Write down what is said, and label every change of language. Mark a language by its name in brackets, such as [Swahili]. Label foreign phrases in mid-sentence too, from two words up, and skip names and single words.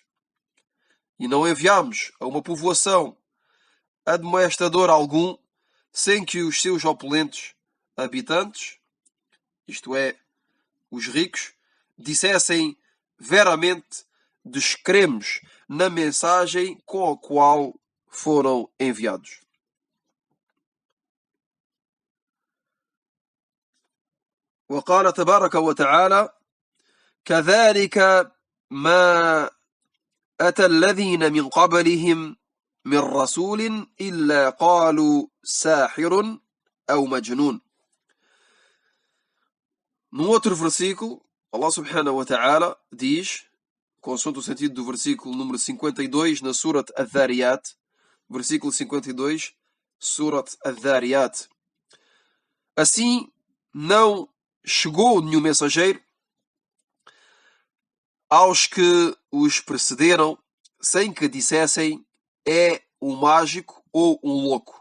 [Portuguese] E não enviamos a uma povoação admoestador algum, sem que os seus opulentos habitantes, isto é, os ricos, dissessem veramente: descremos na mensagem com a qual foram enviados. [Arabic] وقال تبارك وتعالى: كذلك ما أتى الذين من قبلهم من رسول إلا قالوا ساحر أو مجنون. [Portuguese] Num outro versículo, [Arabic] الله سبحانه وتعالى [Portuguese] diz, consoante o sentido do versículo número 52 na Surat Adh-Dhariyat, versículo 52, Surat Adh-Dhariyat: assim não chegou nenhum mensageiro aos que os precederam sem que dissessem: é um mágico ou um louco.